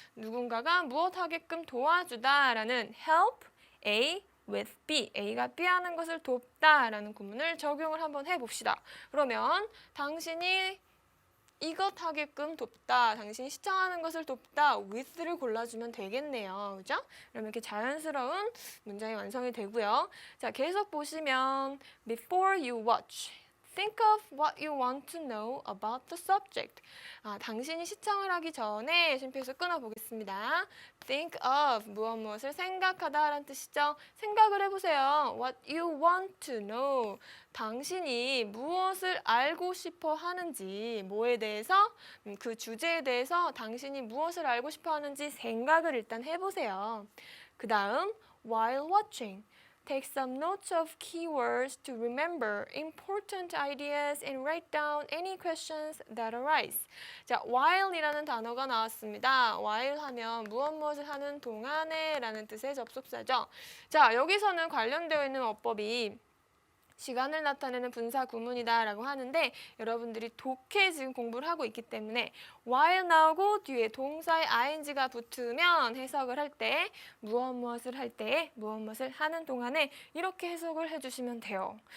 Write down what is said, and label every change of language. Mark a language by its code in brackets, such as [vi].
[ko] 누군가가 무엇 하게끔 도와주다라는 [en] help A with B, [ko] A가 B 하는 것을 돕다라는 구문을 적용을 한번 해봅시다. 그러면 당신이 이것 하게끔 돕다, 당신이 시청하는 것을 돕다, with를 골라주면 되겠네요. 그죠? 그러면 이렇게 자연스러운 문장이 완성이 되고요. 자, 계속 보시면 [en] before you watch. Think of what you want to know about the subject. [ko] 당신이 시청을 하기 전에 쉼표에서 끊어보겠습니다. [en] Think of [ko] 무엇을 생각하다라는 뜻이죠. 생각을 해보세요. [en] What you want to know. [ko] 당신이 무엇을 알고 싶어 하는지, 뭐에 대해서, 그 주제에 대해서 당신이 무엇을 알고 싶어 하는지 생각을 일단 해보세요. 그 다음, [en] while watching. Take some notes of keywords to remember important ideas and write down any questions that arise. [ko] 자, while이라는 단어가 나왔습니다. while 하면 무엇을 하는 동안에 라는 뜻의 접속사죠. 자, 여기서는 관련되어 있는 어법이 시간을 나타내는 분사 구문이다 라고 하는데 여러분들이 독해 지금 공부를 하고 있기 때문에 while 나오고 뒤에 동사의 ing가 붙으면 해석을 할 때 무엇을 할 때 무엇을 하는 동안에 이렇게 해석을 해주시면 돼요.